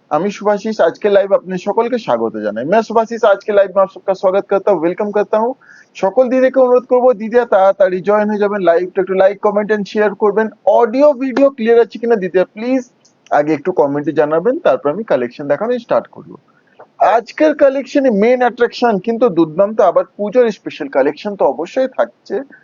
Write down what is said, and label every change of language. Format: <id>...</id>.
<bn>আমি শুভাশিস আজকে লাইভ আপনাদের সকলকে স্বাগত জানাই।</bn> <hi>मैं শুভাশিস आज के लाइव में आप सबका स्वागत करता हूँ, वेलकम करता हूँ।</hi> <bn>সকল দিদিকে অনুরোধ করব দিদিরা তাড়াতাড়ি জয়েন হয়ে যাবেন, লাইভটা একটু লাইক কমেন্ট এন্ড শেয়ার করবেন। অডিও ভিডিও ক্লিয়ার আছে কিনা দিদিরা প্লিজ আগে একটু কমেন্টে জানাবেন, তারপর আমি কালেকশন দেখানো স্টার্ট করব। আজকের কালেকশনে মেন অ্যাট্রাকশন কিন্তু দুর্দান্ত, আবার পুজোর স্পেশাল কালেকশন তো অবশ্যই থাকছে।</bn>